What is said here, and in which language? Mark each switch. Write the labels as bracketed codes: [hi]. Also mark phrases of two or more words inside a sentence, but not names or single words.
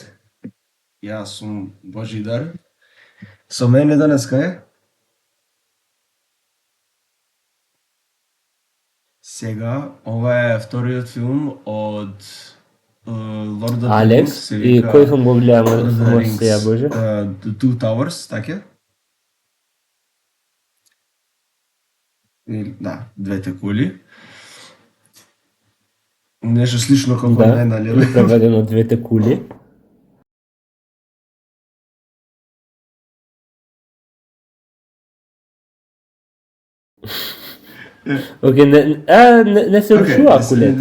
[mk] Јас сум Божидар. Со мене денеска е сега, ова е вториот филм од Lord of the Алекс, Rings. и кој филм го гледаме Lord of the може Rings, сега, Боже? The Two Towers, така? Да, двете кули. Нешто слично како Да, не, нали? преведено двете кули. Океј, не се рушува кулета.